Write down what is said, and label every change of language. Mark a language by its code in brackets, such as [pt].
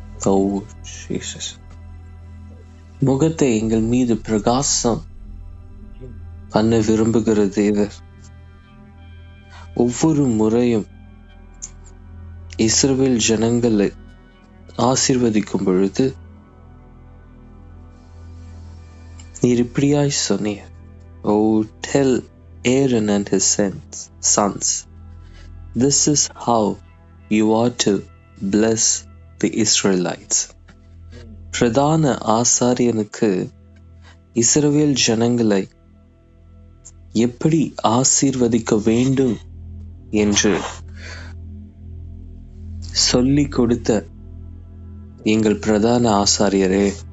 [ta] Oh Jesus, முகத்தை எங்கள் மீது பிரகாசம் பண்ண விரும்புகிற தேவர் ஒவ்வொரு முறையும் இஸ்ரவேல் ஜனங்களை ஆசீர்வதிக்கும் பொழுது நீர் இப்படியாய் சொன்னீர். [en] Oh, tell Aaron and his sons, this is how you are to bless the Israelites. [ta] பிரதான ஆசாரியனுக்கு இஸ்ரவேல் ஜனங்களை எப்படி ஆசீர்வதிக்க வேண்டும் என்று சொல்லிக் கொடுத்த எங்கள் பிரதான ஆசாரியரே.